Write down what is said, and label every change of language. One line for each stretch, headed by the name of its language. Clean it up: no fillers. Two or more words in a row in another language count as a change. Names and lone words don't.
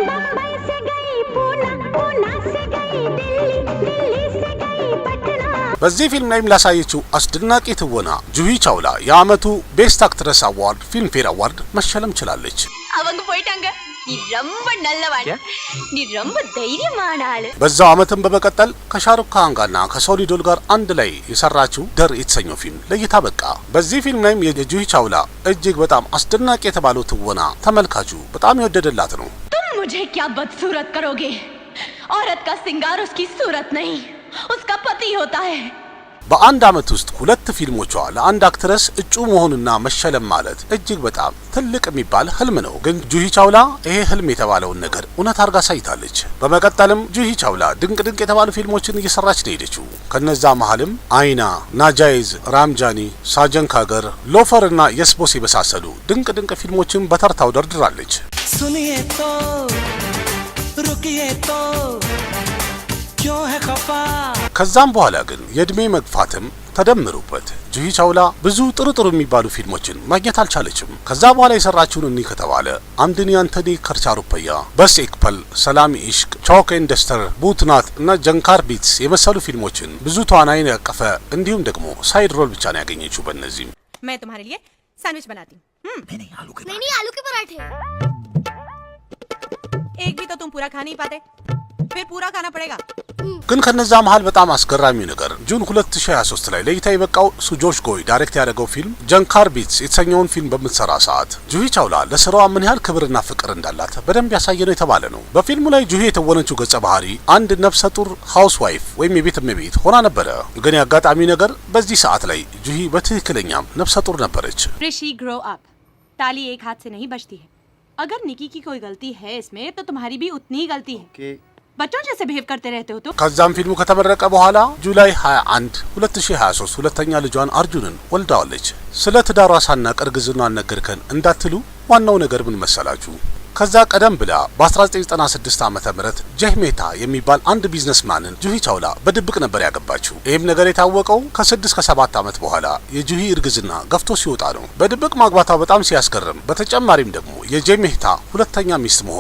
Amharic: በዚህ ፊልም ላይም ላሳየችው አስደናቂ ትወና ጁሂ ቻውላ የአመቱ
English: best actress award
Amharic: ፊልም ፌር አዋርድ መሸለም ችላለች። በዛው አመትም በመቀጠል ከሻሩክ ካን ጋርና ከሶሊዶል ጋር አንድ ላይ የሰራችው ደር የተሰኘው ፊልም ለእይታ በቃ። በዚህ ፊልም ላይም የጁሂ ቻውላ እጅግ በጣም አስደናቂ የተባለው ትወና ተመልካቹ በጣም የወደደላት ነው።
Hindi: तुम मुझे क्या बदसूरत करोगे? औरत का सिंगार उसकी सूरत नहीं, उसका पति होता है।
Amharic: በአንድ አመት ውስጥ ሁለት ፊልሞቿ ለአንድ አክትረስ እጩ መሆንና መሸለም ማለት እጅግ በጣም ትልቅ የሚባል ህልም ነው። ግን ጁሂ ቻውላ ይሄ ህልም የተባለውን ነገር እውነት አድርጋ ሳይታለች። በመቀጠልም ጁሂ ቻውላ ድንቅ የተባሉ ፊልሞችን እየሰራች ነው ሄደችው። ከነዛ መሃልም አይና፣ ናጃይዝ፣ ራምጃኒ፣ ሳጀን ካገር፣ ሎፈር እና የስቦስ የመሳሰሉ ድንቅ ፊልሞችን በተርታው ደርድራለች።
Hindi: सुनिए तो रुकिए तो क्यों है खफा
Amharic: ከዛም በኋላ ግን የእድሜ መግፋትም ተደምሩበት ጁሂ ቻውላ ብዙ ጥሩ የሚባሉ ፊልሞችን ማግኘት አልቻለችም። ከዛ በኋላ የሰራችውን እኒ ከተባለ አምድኒ አንተኒ ከርቻሩፐያ፣ በስ ኤክፐል፣ ሰላሚ ኢሽቅ፣ ቾክ ኤንድ ደስተር፣ ቡትናት እና ጀንካር ቢትስ የመሰሉ ፊልሞችን ብዙ ተዋናይን ያቀፈ እንዲሁም ደግሞ
English: side role
Amharic: ብቻ ነው ያገኘችው በእነዚህ።
Hindi: मैं तुम्हारे लिए सैंडविच बनाती हूँ। नहीं आलू के पराठे। एक भी तो तुम पूरा खा नहीं पाते, फिर पूरा खाना पड़ेगा।
Amharic: ግን ከነዛ መሃል በጣም አስገራሚው ነገር ጁን 2023 ላይ ለእይታ የበቃው ሱጆሽ ጎይ ዳይሬክት ያደረገው ፊልም ጀንካር ቢትስ የተሰኘውን ፊልም በምትሰራ ሰዓት ጁሂ ቻውላ ለስራዋ ምን ያህል ክብርና ፍቅር እንዳላት በደንብ ያሳየ ነው የተባለ ነው። በፊልሙ ላይ ጁሂ የተወነችው ገጸ ባህሪ አንድ ነፍሰ ጡር
English: house wife
Amharic: ወይም የቤት እመቤት ሆና ነበረ። ግን ያጋጣሚ ነገር በዚህ ሰዓት ላይ ጁሂ በትክክለኛም ነፍሰ ጡር ነበረች።
Hindi: ऋषि
English: grow up,
Hindi: ताली एक हाथ से नहीं बजती है। अगर निकी की कोई गलती है इसमें तो तुम्हारी भी उतनी ही गलती है। बच्चों जैसे बिहेव करते रहते हो तुम।
Amharic: ከዛም ፊልሙ ከተመረቀ በኋላ ጁላይ 21 2023 ሁለተኛ ልጇን አርጁንን ወልዳዋለች። ስለ ትዳሯ ሳናቅ እርግዝናዋን ነገርከን እንዳትሉ ዋናው ነገር ምን መሰላችሁ? ከዛ ቀደም ብላ በ1996 ዓመተ ምህረት ጀህሜታ የሚባል አንድ ቢዝነስማንን ጁሂ ቻውላ በድብቅ ነበር ያገባችው። ይህም ነገር የታወቀው ከ6 ከ7 ዓመት በኋላ የጁሂ እርግዝና ገፍቶ ሲወጣ ነው። በድብቅ ማግባቷ በጣም ሲያስገርም፣ በተጨማሪም ደግሞ የጀህሜታ ሁለተኛ ሚስት መሆኗ